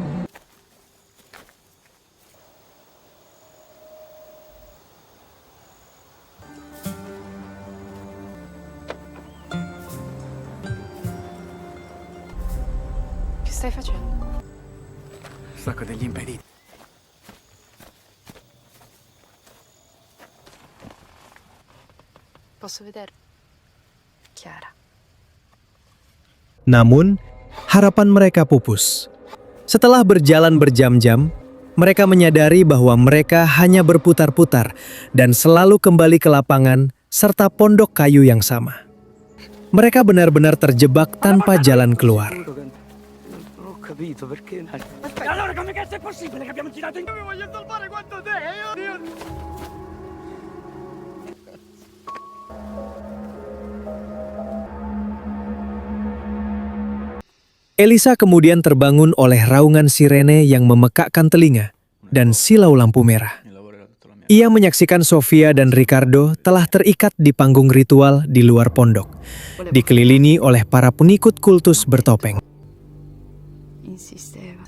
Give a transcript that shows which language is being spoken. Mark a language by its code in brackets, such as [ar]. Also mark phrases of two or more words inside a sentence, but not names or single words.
[it] Che stai facendo? Sacco degli impediti. Posso vedere? Chiara. [id] Namun, harapan mereka pupus. Setelah berjalan berjam-jam, mereka menyadari bahwa mereka hanya berputar-putar dan selalu kembali ke lapangan serta pondok kayu yang sama. Mereka benar-benar terjebak tanpa jalan keluar. [it] Non ho capito perché. E allora come cazzo è possibile che abbiamo girato in... Mi voglio salvare quanto te, Dio! [id] Elisa kemudian terbangun oleh raungan sirene yang memekakkan telinga dan silau lampu merah. Ia menyaksikan Sofia dan Ricardo telah terikat di panggung ritual di luar pondok, dikelilingi oleh para pengikut kultus bertopeng. [it] Insisteva.